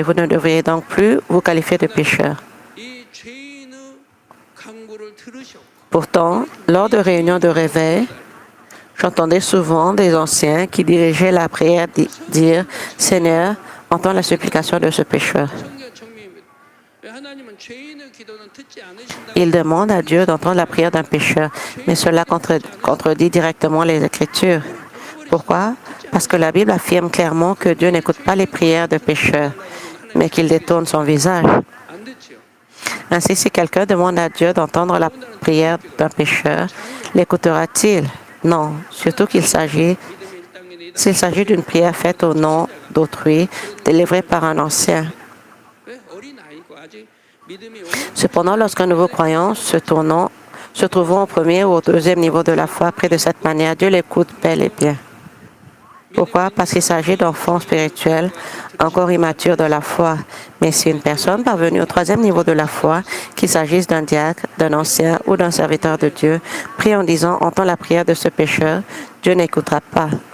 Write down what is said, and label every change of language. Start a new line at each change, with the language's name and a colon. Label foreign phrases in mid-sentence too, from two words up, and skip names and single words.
French: Vous ne devriez donc plus vous qualifier de pécheur. Pourtant, lors de réunions de réveil, J'entendais souvent des anciens qui dirigeaient la prière dire « Seigneur, entends la supplication de ce pécheur ».
Korean: 성경 정리입니다. 하나님은 죄인의 기도는 듣지 않으신다고.
French: Il demande à Dieu d'entendre la prière d'un pécheur, mais cela contredit directement les Écritures. Pourquoi? Parce que la Bible affirme clairement que Dieu n'écoute pas les prières de pécheurs, mais qu'il détourne son visage.
Korean: 안 듣지요.
French: Ainsi, si quelqu'un demande à Dieu d'entendre la prière d'un pécheur, l'écoutera-t-il? Non, surtout s'il s'agit d'une prière faite au nom d'autrui, délivrée par un ancien.
Korean: 왜 어린아이고 아직 믿음이
French: Cependant, lorsqu'un nouveau croyant se trouvant au premier ou au deuxième niveau de la foi, pris de cette manière, Dieu l'écoute bel et bien. Pourquoi? Parce qu'il s'agit d'enfants spirituels encore immatures de la foi. Mais si une personne parvenue au troisième niveau de la foi, qu'il s'agisse d'un diacre, d'un ancien ou d'un serviteur de Dieu, prie en disant « Entends la prière de ce pécheur », Dieu n'écoutera pas.